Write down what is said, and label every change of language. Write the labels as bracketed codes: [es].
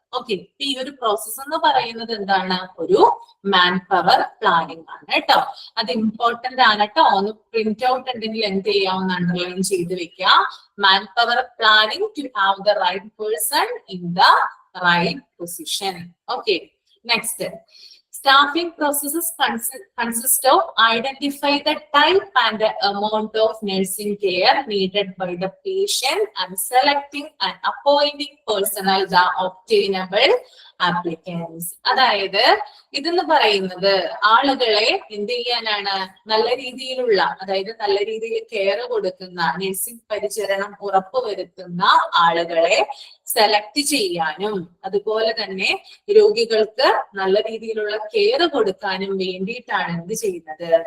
[ml] Okay, ഈ ഒരു process എന്ന് പറയുന്നത് എന്താണ്? ഒരു മാൻ പവർ പ്ലാനിംഗ് ആണ് കേട്ടോ. അത് ഇമ്പോർട്ടന്റ് ആണ് കേട്ടോ. ഒന്ന് പ്രിന്റ് ഔട്ട് ഉണ്ടെങ്കിൽ എന്ത് ചെയ്യാവുന്ന അണ്ടർലൈൻ ചെയ്ത് വെക്കുക. [en] Manpower planning to have the right person in the right position. Okay, next. Staffing processes consist of identify the type and the amount of nursing care needed by the patient and selecting and appointing personnel the obtainable applicants. [ml] അതായത് ഇതെന്ന് പറയുന്നത് ആളുകളെ എന്ത് ചെയ്യാനാണ്? നല്ല രീതിയിലുള്ള, അതായത് നല്ല രീതിയിൽ കെയർ കൊടുക്കുന്ന, നഴ്സിംഗ് പരിചരണം ഉറപ്പുവരുത്തുന്ന ആളുകളെ സെലക്ട് ചെയ്യാനും അതുപോലെ തന്നെ രോഗികൾക്ക് നല്ല രീതിയിലുള്ള കെയർ കൊടുക്കാനും വേണ്ടിയിട്ടാണ് എന്ത് ചെയ്യുന്നത്?